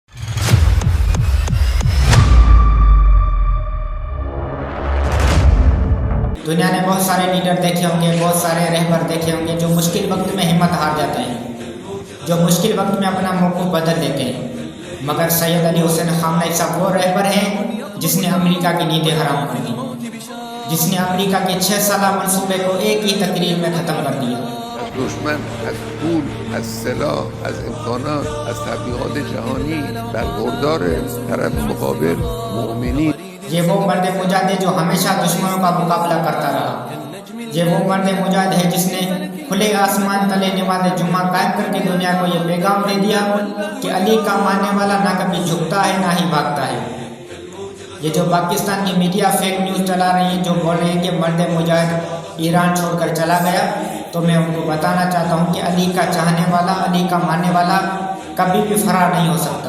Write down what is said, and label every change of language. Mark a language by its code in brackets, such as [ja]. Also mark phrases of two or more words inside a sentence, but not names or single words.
[ur] دنیا نے بہت سارے لیڈر دیکھے ہوں گے، بہت سارے رہبر دیکھے ہوں گے جو مشکل وقت میں ہمت ہار جاتے ہیں، جو مشکل وقت میں اپنا موقف بدل دیتے ہیں. مگر سید علی حسین خامنئی صاحب وہ رہبر ہیں جس نے امریکہ کی نیندیں حرام کر دی، جس نے امریکہ کے 6 سالہ منصوبے کو ایک ہی تقریر میں ختم کر دیا. [fa] دشمن از پول، از سلاح، از امکانات، از تبلیغات جهانی برخوردار، طرف مقابل مؤمنین. [ur] یہ وہ مرد مجاہد ہے جو ہمیشہ دشمنوں کا مقابلہ کرتا رہا. یہ وہ مرد مجاہد ہے جس نے کھلے آسمان تلے نماز جمعہ قائم کر کے دنیا کو یہ پیغام دے دیا کہ علی کا ماننے والا نہ کبھی جھکتا ہے نہ ہی بھاگتا ہے. یہ جو پاکستان کی میڈیا [en] fake news [ur] چلا رہی ہے، جو بول رہے ہیں کہ مرد مجاہد ایران چھوڑ کر چلا گیا، تو میں ان کو بتانا چاہتا ہوں کہ علی کا چاہنے والا، علی کا ماننے والا کبھی بھی فرار نہیں ہو سکتا.